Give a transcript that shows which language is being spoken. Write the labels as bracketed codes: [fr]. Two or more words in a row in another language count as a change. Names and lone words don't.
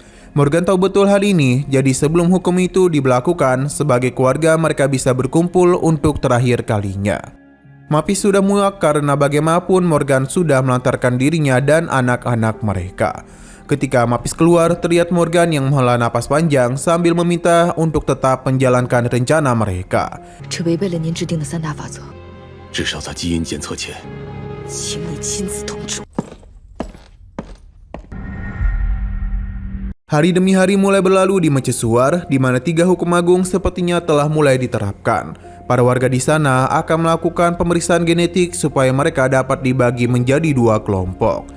[id] Morgan tahu betul hal ini, jadi sebelum hukum itu diberlakukan, sebagai keluarga mereka bisa berkumpul untuk terakhir kalinya. Mapis sudah muak karena bagaimanapun Morgan sudah melantarkan dirinya dan anak-anak mereka. Ketika Mapis keluar, terlihat Morgan yang menghela napas panjang sambil meminta untuk tetap menjalankan rencana mereka. [zh] 这违背了您制定的3大法则，至少在基因检测前，请你亲自通知我。 [id] Hari demi hari mulai berlalu di mercusuar, di mana 3 hukum agung sepertinya telah mulai diterapkan. Para warga di sana akan melakukan pemeriksaan genetik supaya mereka dapat dibagi menjadi 2 kelompok.